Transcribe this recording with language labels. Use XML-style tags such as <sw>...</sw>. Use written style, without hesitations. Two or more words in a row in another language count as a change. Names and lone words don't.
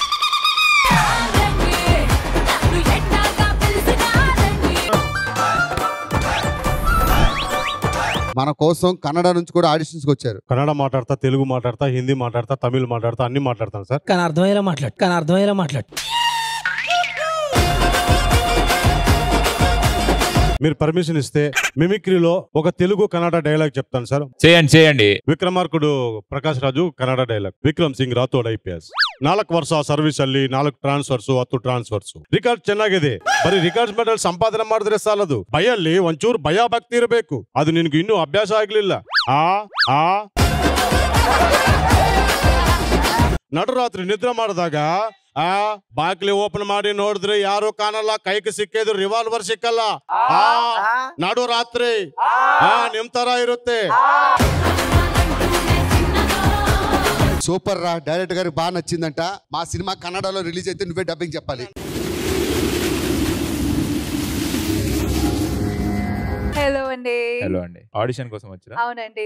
<te>మన కోసం కన్నడ నుంచి కూడా ఆడిషన్స్ వచ్చారు. కన్నడ మాట్లాడతా, తెలుగు మాట్లాడతా, హిందీ మాట్లాడతా, తమిళ్ మాట్లాడతా, అన్ని మాట్లాడతాను సార్. కానీ అర్థమయ్యేలా మాట్లాడు. మీరు పర్మిషన్ ఇస్తే మిమిక్రీలో ఒక తెలుగు కన్నడ డైలాగ్ చెప్తాను సార్. చేయండి.</te> <kn>ವಿಕ್ರಮಾರ್ಕುಡು ಪ್ರಕಾಶ್ ರಾಜು ಕನ್ನಡ ಡೈಲಾಗ್. ವಿಕ್ರಮ್ ಸಿಂಗ್ ರಾಥೋಡ್ IPS 4 ವರ್ಷ ಸರ್ವಿಸ್ ಅಲ್ಲಿ 4 ಟ್ರಾನ್ಸ್ಫರ್ಸ್ 10 ಟ್ರಾನ್ಸ್ಫರ್ಸ್. ರಿಕಾರ್ಡ್ ಚೆನ್ನಾಗಿದೆ. ಬರೀ ರಿಕಾರ್ಡ್ಸ್ ಮೆಡಲ್ ಸಂಪಾದನೆ ಮಾಡಿದ್ರೆ ಸಾಲದು. ಭಯಲ್ಲಿ ಒಂಚೂರು ಭಯ ಭಕ್ತಿ ಇರಬೇಕು. ಅದು ನಿನಗೆ ಇನ್ನೂ ಅಭ್ಯಾಸ ಆಗ್ಲಿಲ್ಲ. ನಡುರಾತ್ರಿ ನಿದ್ರೆ ಮಾಡಿದಾಗ ಬಾಗ್ಲಿ ಓಪನ್ ಮಾಡಿ ನೋಡಿದ್ರೆ ಯಾರು ಕಾಣಲ್ಲ, ಕೈಗೆ ಸಿಕ್ಕಿದ್ರು ರಿವಾಲ್ವರ್ ಸಿಕ್ಕಲ್ಲ. ನಡು ರಾತ್ರಿ ನಿಮ್ ತರ ಇರುತ್ತೆ.</kn> <te>సూపర్ రా, డైరెక్టర్ గారికి బాగా నచ్చిందంట. మా సినిమా కన్నడలో రిలీజ్ అయితే నువ్వే డబ్బింగ్ చెప్పాలి. హలో అండి. ఆడిషన్ కోసం వచ్చారా? అవునండి.</te>